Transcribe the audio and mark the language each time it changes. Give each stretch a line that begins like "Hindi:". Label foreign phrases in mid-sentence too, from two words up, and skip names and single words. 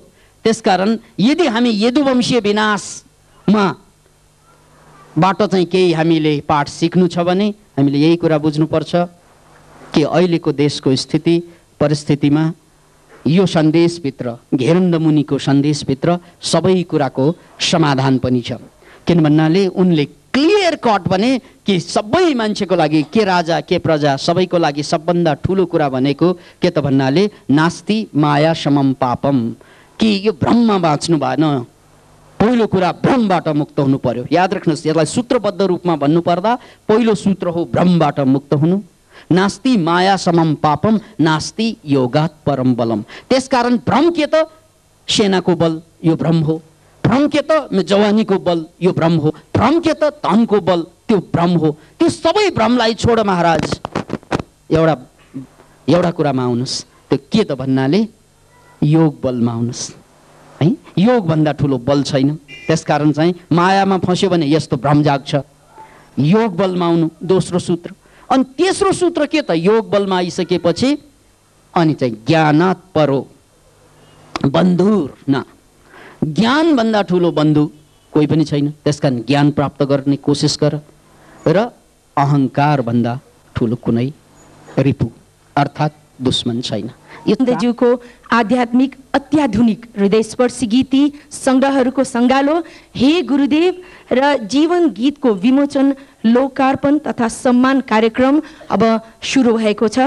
Nepali: त्यसकारण यदि हामी यदुवंशीय विनाशमा बाट चाहिँ केही हामीले पाठ सिक्नु छ भने हामीले यही कुरा बुझ्नुपर्छ कि अहिलेको देशको स्थिति परिस्थितिमा यो सन्देशभित्र, घेरन्द मुनिको सन्देशभित्र सबै कुराको समाधान पनि छ। किन भन्नाले उनले
English: clear cut
Nepali: भने कि सबै मान्छेको लागि, के राजा के प्रजा, सबैको लागि सबभन्दा ठुलो कुरा भनेको के त भन्नाले
Sanskrit: नास्ति माया समम पापम,
Nepali: कि यो भ्रममा बाँच्नु भएन। पहिलो पहिलो कुरा भ्रमबाट मुक्त हुनु पर्यो। याद राख्नुहोस्, यसलाई सूत्रबद्ध रूपमा भन्नुपर्दा पहिलो सूत्र हो भ्रमबाट मुक्त हुनु।
Sanskrit: नास्ति माया समम पापम नास्ति योगात् परम बलम।
Nepali: त्यसकारण भ्रम के त? सेनाको बल, यो भ्रम हो। भ्रम के त? जवानीको बल, यो भ्रम हो। भ्रम के त? धनको बल, त्यो भ्रम हो। त्यो सबै भ्रमलाई छोड महाराज, एउटा कुरामा आउनुहोस्। त्यो के त भन्नाले योग बलमा आउनुहोस् है। योग भन्दा ठुलो बल छैन। त्यसकारण चाहिँ मायामा फस्यो भने यस्तो भ्रम जाग्छ। योग बलमा आउनु दोस्रो सूत्र। अनि तेस्रो सूत्र के त? योग बलमा आइसकेपछि अनि चाहिँ
Sanskrit: ज्ञानात् परो बन्धुर न।
Nepali: ज्ञान भन्दा ठुलो बन्धु कोही पनि छैन। त्यसकारण ज्ञान प्राप्त गर्ने कोसिस गर। र अहङ्कार भन्दा ठुलो कुनै रिपु अर्थात् दुश्मन छैन। ज्यूको आध्यात्मिक अत्याधुनिक हृदयस्पर्शी गीती सङ्ग्रहहरूको सङ्गालो हे गुरुदेव र जीवन गीतको विमोचन लोकार्पण तथा सम्मान कार्यक्रम अब सुरु भएको छ।